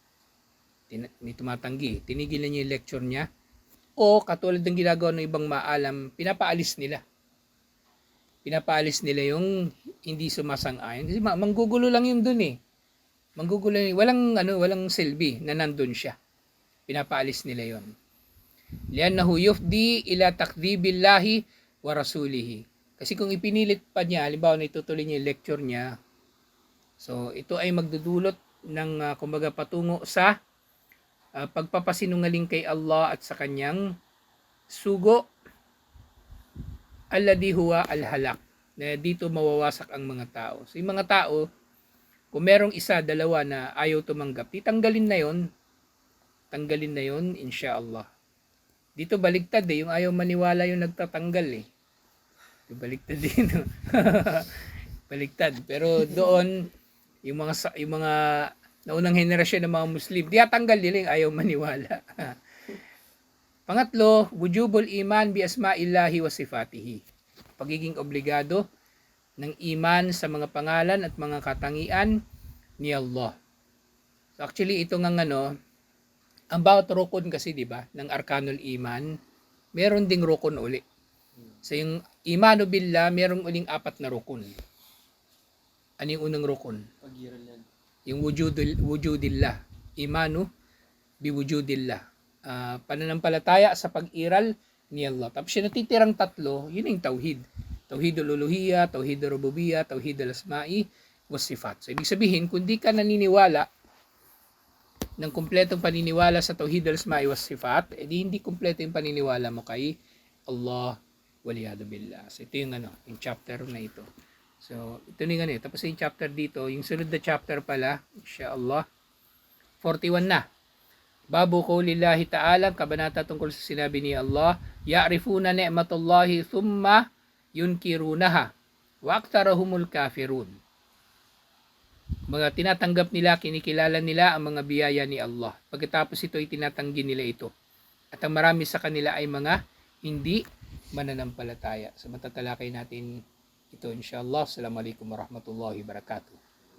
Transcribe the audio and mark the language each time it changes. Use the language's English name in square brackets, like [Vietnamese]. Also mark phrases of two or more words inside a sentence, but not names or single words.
[Filipino] May tumatanggi, tinigil na niya yung lecture niya, o katulad ng ginagawa ng ibang maalam, pinapaalis nila. Pinapaalis nila yung hindi sumasang-ayon. Kasi manggugulo lang yun doon eh. Manggugulo, walang silbi na nandun siya. Pinapaalis nila yon. [Arabic] لأنه يفضي إلى تكذيب الله ورسوله. [Filipino] Kasi kung ipinilit pa niya, halimbawa na itutuloy niya yung lecture niya, so ito ay magdudulot ng kumbaga patungo sa pagpapasinungaling kay Allah at sa kanyang sugo, [Arabic] الذي هو الهلاك, [Filipino] na dito mawawasak ang mga tao. So yung mga tao, kung merong isa, dalawa na ayaw tumanggap, tanggalin na yon. Tanggalin na yon, insyaAllah. Dito baligtad eh, yung ayaw maniwala yung nagtatanggal eh. Baligtad din. Baligtad. Pero doon, yung mga naunang henerasyon ng mga Muslim, tiyatanggal nila yung ayaw maniwala. Pangatlo, [Arabic] وجوب الإيمان بأسماء الله وصفاته. [Filipino] Pagiging obligado ng iman sa mga pangalan at mga katangian ni Allah. [English] So actually, [Filipino] ito nga about rukun kasi, di ba, ng [Arabic] أركان الإيمان, [Filipino] meron ding rukun uli. So yung [Arabic] إيمان بالله, [Filipino] merong uling 4 na rukun. Ano yung unang rukun? Yung wujudillah. [Arabic] إيمان بوجود الله. [Filipino] Pananampalataya sa pag-iral ni Allah. Tapos yung natitirang 3, yun yung tauhid. [Arabic] توحيد الألوهية، توحيد الربوبية، توحيد الأسماء, والصفات. [Filipino] So ibig sabihin, kung di ka naniniwala ng kumpletong paniniwala sa [Arabic] توحيد الأسماء والصفات, [Filipino] edi hindi kumpleto yung paniniwala mo kay Allah, [Arabic] والعياذ بالله. [Filipino] So ito yung yung chapter na ito. So ito yung tapos yung chapter dito, yung sunod na chapter pala, insyaAllah, 41 na. [Arabic] باب قول الله تعالى, [Filipino] kabanata tungkol sa sinabi ni Allah, [Arabic] يعرفون نعمة الله ثم ينكرونها وأكثرهم الكافرون. [Filipino] Mga tinatanggap nila, kinikilala nila ang mga biyaya ni Allah. Pagkatapos ito ay tinatanggi nila ito. At ang marami sa kanila ay mga hindi mananampalataya. So matatalakay natin ito inshallah. [Arabic] السلام عليكم ورحمة الله وبركاته.